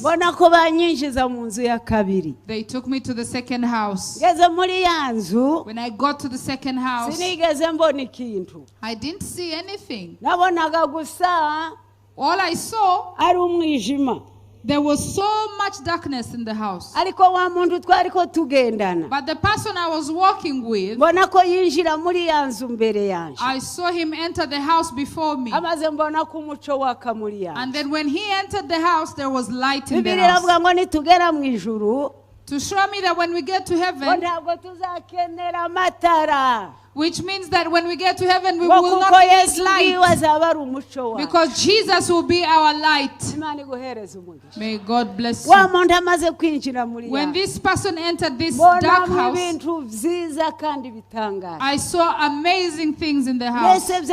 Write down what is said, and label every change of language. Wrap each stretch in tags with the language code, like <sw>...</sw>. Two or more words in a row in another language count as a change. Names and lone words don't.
<en>They took me to the second house. When I got to the second house, I didn't see anything. All I saw There was so much darkness in the house.</en> <rw>Ariko wa muntu twariko tugendana.</rw> <en>But the person I was walking with,</en> <rw>Mbona ko yinjira muri yanzu mbere yanje.</rw> <en>I saw him enter the house before me.</en> <rw>Amaze mbona ko umuco waka muri yanje.</rw> <en>And then when he entered the house, there was light in the</en> <rw>Bibiliya</rw> <en>house.</en> <rw>iravuga ngo nitugera mu ijuru.</rw> <en>To show me that when we get to heaven,</en> <rw>Ntabwo tuzakenera amatara.</rw> <en>which means that when we get to heaven, we will not need light. Because Jesus will be our light. May God bless you. When this person entered this dark house, I saw amazing things in the house.</en>